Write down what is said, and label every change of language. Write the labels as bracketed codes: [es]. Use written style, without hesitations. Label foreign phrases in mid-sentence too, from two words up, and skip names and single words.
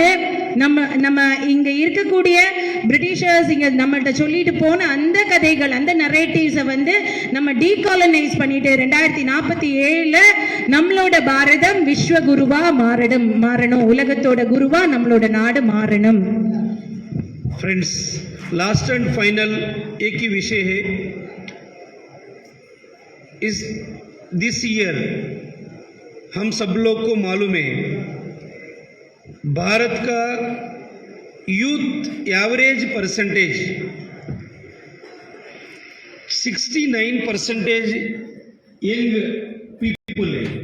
[ta] நம்ம இங்க இருக்கக்கூடிய பிரிட்டிஷர்ஸ் இங்க நம்மள்ட்ட சொல்லிட்டு போன அந்த கதைகள், அந்த நரேட்டிவ்ஸை வந்து நம்ம டீகாலனைஸ் பண்ணிட்டு 2047 நம்மளோட பாரதம் விஸ்வகுருவா மாறணும், உலகத்தோட குருவா நம்மளோட நாடு மாறணும். [en] Friends, last and final [hi] एक ही विषय है. [en] this year [hi] हम सब लोग को मालूम है, भारत का [en] youth average percentage [hi] 69% [en] young people [hi] है.